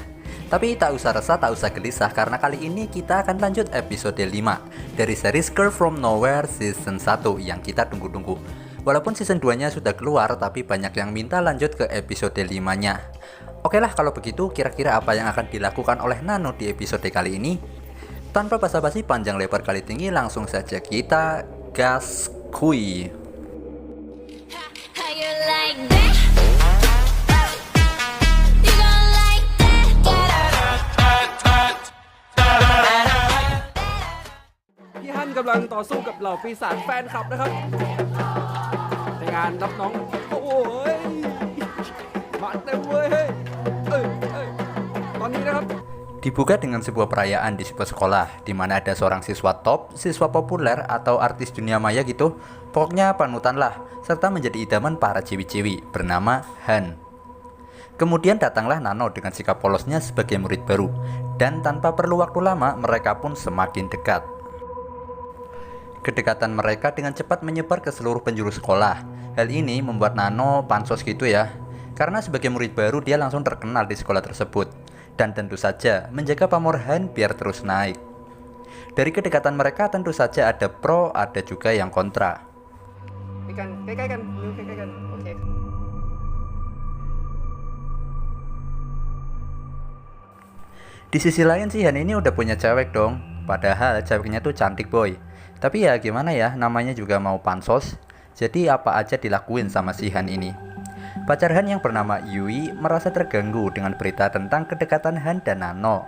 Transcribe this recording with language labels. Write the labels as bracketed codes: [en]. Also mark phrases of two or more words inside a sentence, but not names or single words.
[id] Tapi tak usah resah, tak usah gelisah karena kali ini kita akan lanjut episode 5 dari series Girl From Nowhere season 1 yang kita tunggu-tunggu. Walaupun season 2 nya sudah keluar, tapi banyak yang minta lanjut ke episode 5 nya. Oke lah, kalau begitu kira-kira apa yang akan dilakukan oleh Nano di episode kali ini? Tanpa basa-basi panjang lebar kali tinggi, langsung saja kita gas kui. [th] พี่ฮั่นกำลังต่อสู้กับเหล่าปีศาจแฟนคลับนะครับในงานรับน้องโอ้ยมาเต็มเว้ยเอ้ยตอนนี้นะครับ [id] Dibuka dengan sebuah perayaan di sebuah sekolah di mana ada seorang siswa top, siswa populer atau artis dunia maya gitu. Pokoknya panutan lah, serta menjadi idaman para ciwi-ciwi bernama Han. Kemudian datanglah Nano dengan sikap polosnya sebagai murid baru, dan tanpa perlu waktu lama mereka pun semakin dekat. Kedekatan mereka dengan cepat menyebar ke seluruh penjuru sekolah. Hal ini membuat Nano pansos gitu ya, karena sebagai murid baru dia langsung terkenal di sekolah tersebut. Dan tentu saja menjaga pamor Han biar terus naik. Dari kedekatan mereka tentu saja ada pro, ada juga yang kontra. [th] ใกล้ๆกันนิ้วใกล้ๆกันโอเค [id] Di sisi lain sih Han ini udah punya cewek dong. Padahal ceweknya tuh cantik boy. Tapi ya gimana ya, namanya juga mau pansos. Jadi apa aja dilakuin sama si Han ini. Pacar Han yang bernama Yui merasa terganggu dengan berita tentang kedekatan Han dan Nano.